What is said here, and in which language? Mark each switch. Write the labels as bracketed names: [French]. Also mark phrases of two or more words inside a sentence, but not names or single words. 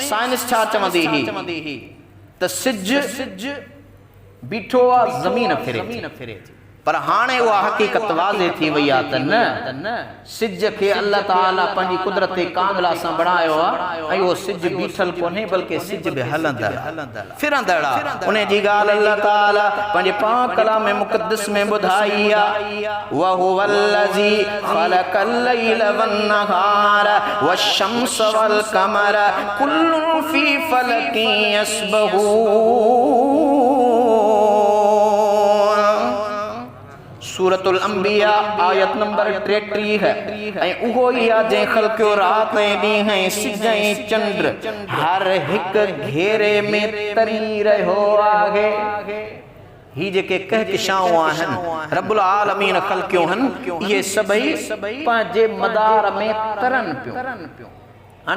[Sindhi] साइंस छा चवंदी हुई त सिज बीठो आहे ज़मीन फिरे पर हाणे उहा हक़ीक़त वाज़े थी वई आहे त न सिज खे अल्लाह ताला पंहिंजी कुदरत कामिला सां बणायो आहे ऐं उहो सिज बीठल कोन्हे बल्कि सिज बि हलंदड़ फिरंदड़ आहे उन जी ॻाल्हि अल्लाह ताला पंहिंजे पाक कलाम मुक़द्दस में ॿुधाई आहे [Arabic] وهو الذي خلق الليل والنهار والشمس والقمر كل في فلك يسبحون [Sindhi] सूरतुल अंबिया आयत नंबर 33 है ऐं उहो ई आहे जंहिं ख़ल्क़ियो रात ऐं ॾींहुं ऐं सिज ऐं चंड हर हिकु घेरे में तरी रहियो आहे ही जेके कहकशाऊं आहिनि रब्बुल आलमीन ख़ल्क़ियूं आहिनि इहे सभई पंहिंजे मदार में तरन पियूं हाणे